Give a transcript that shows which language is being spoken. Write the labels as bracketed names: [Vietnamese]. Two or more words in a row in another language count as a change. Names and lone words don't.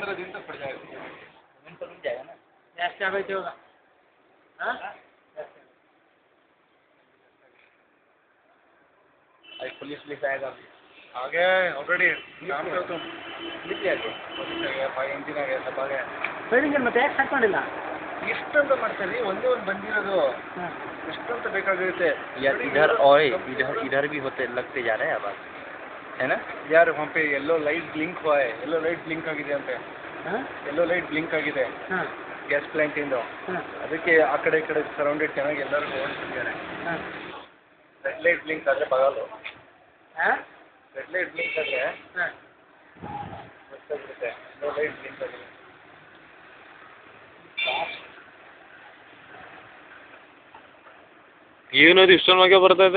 [Hindi] 15 दिन तक पड़ जाएगा. पेमेंट तो मिल जाएगा ना. कैश क्या बैठे होगा? हाँ पुलिस आएगा. आ गया है ऑलरेडी. काम करो तुम. पुलिस आ गया. पुलिस आ गया, [English] fire engine [Hindi] आ गया, सब आ गया. [Kannada] ಸೈಡಿಂಗ್ ಮತ್ತೆ ಯಾಕೆ ಹಾಕೊಂಡಿಲ್ಲ? ಎಷ್ಟಂತ ಮಾಡ್ತಾರೆ ಒಂದೇ ಒಂದು ಬಂದಿರೋದು. ಎಷ್ಟಂತ ಬೇಕಾಗಿರುತ್ತೆ [Hindi] यार इधर और इधर भी होते लगते जा रहे हैं अब है ना यार. वहाँ पे [English] yellow light blink [Hindi] हुआ है. [English] yellow light blink [Kannada] ಆಗಿದೆ ಅಂತೆ. [English] yellow light blink [Kannada] ಆಗಿದೆ [English] gas plant [Kannada] ಇಂದ. ಅದಕ್ಕೆ ಆ ಕಡೆ ಈ ಕಡೆ ಸರೌಂಡೆಡ್ ಚೆನ್ನಾಗಿ ಎಲ್ಲರೂ ಓಡಿಸ್ತಿದ್ದಾರೆ. [English] red light blink [Kannada] ಆದರೆ ಬರಲ್ಲ. [English] red light blink [Kannada] ಆದರೆ ಗೊತ್ತಾಗ್ಬಿಡುತ್ತೆ. [English] yellow light blink [Kannada] ಆಗಿದೆ. ಏನದು ಇಷ್ಟೊಂದು ಬರ್ತಾ ಇದೆ?